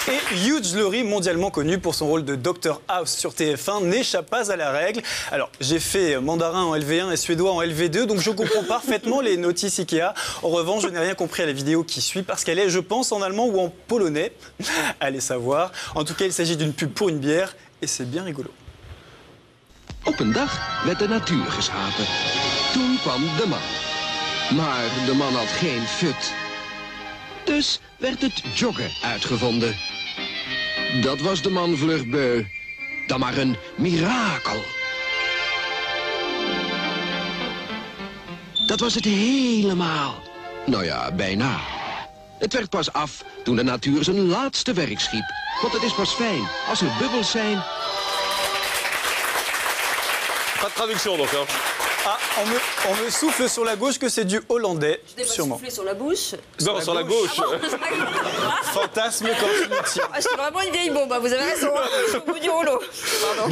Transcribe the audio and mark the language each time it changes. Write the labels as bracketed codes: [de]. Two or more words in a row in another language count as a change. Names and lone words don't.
[fr] Et Hugh Laurie, mondialement connu pour son rôle de Dr House sur TF1, n'échappe pas à la règle. Alors, j'ai fait mandarin en LV1 et suédois en LV2, donc je comprends parfaitement les notices Ikea. En revanche, je n'ai rien compris à la vidéo qui suit parce qu'elle est, je pense, en allemand ou en polonais. Allez savoir. En tout cas, il s'agit d'une pub pour une bière et c'est bien rigolo. [nl] Op een dag werd de natuur geschapen. Toen kwam de man. Maar de man had geen fut. Dus werd het joggen uitgevonden. Dat was de man vlug beu. Dan maar een mirakel. Dat was het helemaal. Nou ja, bijna. Het werd pas af toen de natuur zijn laatste werk schiep. Want het is pas fijn als er bubbels zijn. [fr] Pas de traduction donc. Hein. Ah, on me souffle sur la gauche que c'est du hollandais, Je t'ai pas sûrement. soufflé sur la bouche. Non, sur la gauche. Fantasme quand inutile. Ah, je suis vraiment une vieille bombe, vous avez raison, je suis au bout du rouleau. Pardon.